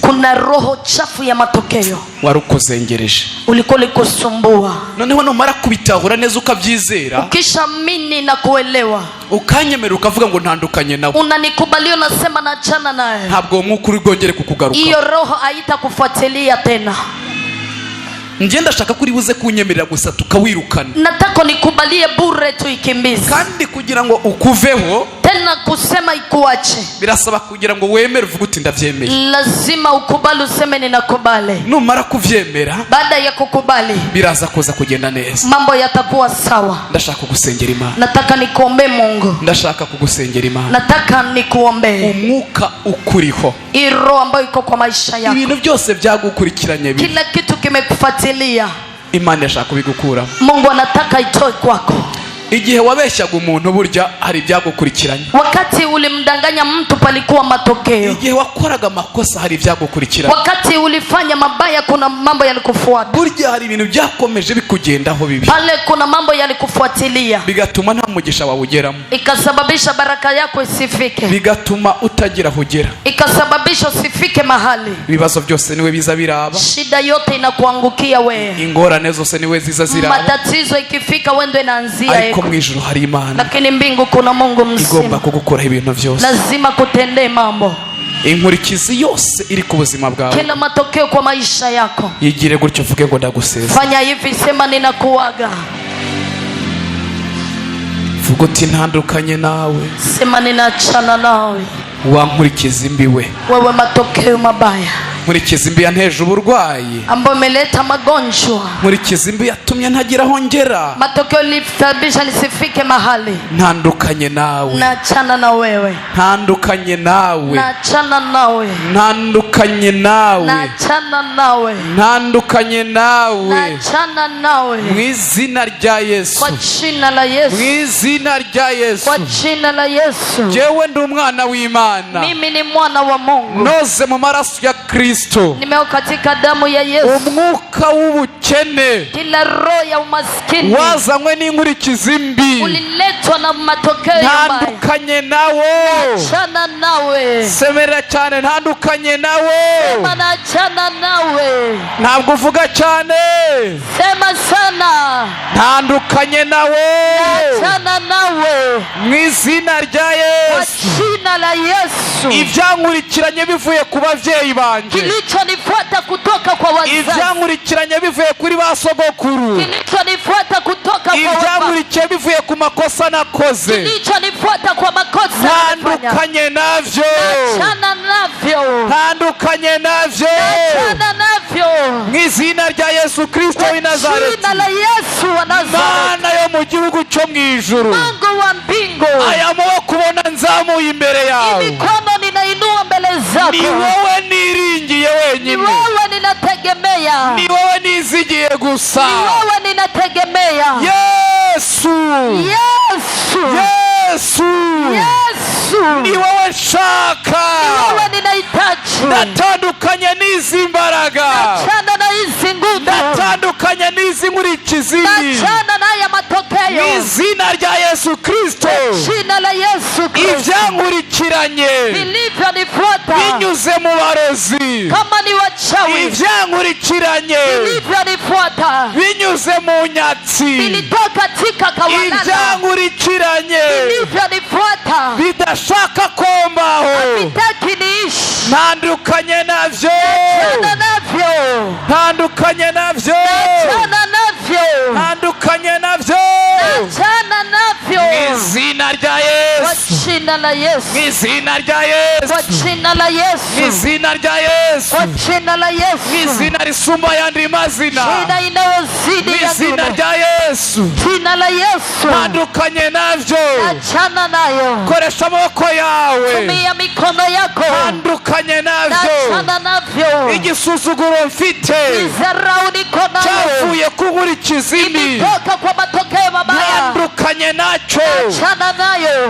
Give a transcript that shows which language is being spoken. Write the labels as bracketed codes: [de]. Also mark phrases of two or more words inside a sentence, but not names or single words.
[sw] kuna roho chafu ya matokeo [rn] warukuzengereje, [sw] ulikuwa likusumbua, [rn] noneho numara kubitahura neza ukabyizera, [sw] ukishaamini na kuelewa, [rn] ukanyemera ukavuga ngo ntandukanye nawe, [sw] unanikubalia, unasema nachana naye, [rn] ntabwo umwuka uri bwongere kukugaruka, [sw] iyo roho haitakufuatilia tena. [rn] Njye ndashaka kuri buze kunyemerera gusa tukawirukana, [sw] nataka nikubalie bure tu ikimbize, [rn] kandi kugira ngo ukuveho [sw] tena kusema ikuache, [rn] birasaba kugira ngo wemere uvuge uti ndavyemeye, [sw] lazima ukubali, useme ninakubali. [rn] numara kuvyemera, [sw] baada ya kukubali, [rn] biraza kuza kugenda neza, [sw] mambo yatakuwa sawa. [rn] ndashaka kugusengera Imana, [sw] nataka nikuombe Mungu, [rn] ndashaka kugusengera Imana, [sw] nataka nikuombe [rn] umwuka ukuriho, [sw] roho ambayo iko kwa maisha yako, [rn] ibintu byose byagukurikiranye bibi, [sw] kila kitu kimekufuatilia, [rn] Imana yashaka kubigukura, [sw] Mungu anataka itoe kwako. [rn] igihe wabeshyaga umuntu burya hari ibyagukurikiranye, [sw] wakati ulimdanganya mtu palikuwa matokeo, [rn] igihe wakoraga amakosa hari ibyagukurikiranye, [sw] wakati ulifanya mabaya kuna mambo yalikufuata, [rn] burya hari ibintu byakomeje bikugendaho bibi, [sw] pale kuna mambo yalikufuatilia, [rn] bigatuma nta mugisha wawugeramo, [sw] ikasababisha baraka yako isifike, [rn] bigatuma utagira aho ugera, [sw] ikasababisha usifike mahali, [rn] ibibazo byose niwe biza biraba, [sw] shida yote inakuangukia wewe, [rn] ingorane zose niwe ziza ziraba, [sw] matatizo ikifika wewe ndio inaanzia, [rn] ariko mu ijuru hari Imana, [sw] lakini mbingu kuna Mungu mzima, [rn] igomba kugukuraho ibintu byose, [sw] lazima kutendee mambo, [rn] inkurikizi yose iri ku buzima bwawe, [sw] kila matokeo kwa maisha yako, [rn] yigire gutyo uvuge ngo ndaguseza, [sw] fanya hivi, sema ninakuaga, [rn] vuga uti ntandukanye nawe, [sw] sema ninaachana nawe, [rn] wankurikizi mbi [sw] wewe matokeo mabaya, [rn] nkurikizi mbi yanteje uburwayi, [sw] ambayo imeleta magonjwa, [rn] nkurikizi mbi yatumye ntagira aho ngera, [sw] matokeo ilisababisha nisifike mahali, [rn] ntandukanye nawe, [sw] naachana na wewe, [rn] ntandukanye nawe, [sw] naachana nawe, [rn] ntandukanye nawe, [sw] naachana nawe, [rn] ntandukanye nawe, [sw] naachana nawe, [rn] mu izina rya Yesu, [sw] kwa jina la Yesu, [rn] mu izina rya Yesu, [sw] kwa jina la Yesu. [rn] jewe ndi umwana w'Imana, [sw] mimi ni mwana wa Mungu, [rn] noze mu maraso ya Kristo, [sw] nimeo katika damu ya Yesu, [rn] umwuka w'ubukene, [sw] kila roho ya umaskini [rn] wazanywe n'inkurikizi mbi, [sw] uliletwa na matokeo mabaya, [rn] ntandukanye nawe, [sw] achana nawe, [rn] semerera cyane, ntandukanye nawe, [sw] sema naachana nawe, [rn] ntabwo uvuga cyane, [sw] sema sana, [rn] ntandukanye nawe, [sw] achana nawe, [rn] mu izina rya [sw] kwa Yesu, jina la Yesu. [rn] ibyankurikiranye bivuye ku bavyeyi banje, [sw] kilichonifuata kutoka kwa wazazi, [rn] ibyankurikiranye bivuye kuri ba sogokuru, [sw] kilichonifuata kutoka kwa baba, [rn] ibyamurikiye bivuye ku makosa nakoze, [sw] kilichonifuata kwa makosa nilifanya, [rn] ntandukanye navyo, [sw] achana navyo, [rn] ntandukanye navyo, [sw] achana navyo, [rn] mu izina rya Yesu Kristo w'i Nazareti, [sw] jina la Yesu wa Nazareti, [rn] Mana yo mu gihugu cyo mu ijuru, [sw] Mungu wa mbingu, [rn] aya maboko ubona nzamuye imbere yawe, [sw] mikono ninainua mbele zako, [rn] ni wowe niringiye [sw] ni wenyine, wewe ninategemea, [rn] ni wowe nizigiye gusa, [sw] ni wewe ninategemea, Yesu, Yesu, Yesu, Yesu, [rn] ni wowe nshaka, [sw] ni wewe ninahitaji, [rn] ndatandukanye n'izi mbaraga, [sw] achana na hizi nguvu, [rn] ndatandukanye n'izi nkurikizi, [sw] achana na haya matokeo, [rn] mu izina rya Yesu Kristo, [sw] jina la Yesu Kristo, [rn] ibyankurikiranye [sw] vilivyonifuata [rn] binyuze mu barozi, [sw] kama ni wachawi, [rn] ibyankurikiranye [sw] vilivyonifuata [rn] binyuze mu nyatsi, [sw] vilitoka katika kawanana, [rn] ibyankurikiranye [sw] vilivyonifuata [rn] bidashaka kombaho, [sw] vitaki niishi, [rn] ntandukanye navyo, [sw] achana navyo, [rn] ntandukanye navyo, [sw] achana navyo, [rn] ntandukanye navyo, [sw] achana navyo, [rn] mu izina rya [sw] kwa Yesu, jina la la Yesu, [rn] izina rya Yesu, [sw] kwa jina la Yesu, [rn] izina rya Yesu, [sw] kwa jina la Yesu, [rn] izina risumba yandi mazina, [sw] jina inayozidi ya [rn] izina [sw] jina, [rn] rya Yesu, [sw] jina la Yesu, [rn] tandukanye navyo, [sw] achana nayo, [rn] koresha amaboko yawe, [sw] tumia mikono yako, [rn] tandukanye navyo, [sw] achana navyo, [rn] igisuzuguro mfite [sw] izarau niko nayo, [rn] cyavuye kunkurikiza ibi, [sw] imetoka kwa matokeo mabaya, [rn] tandukanye nacyo, [sw] achana nayo,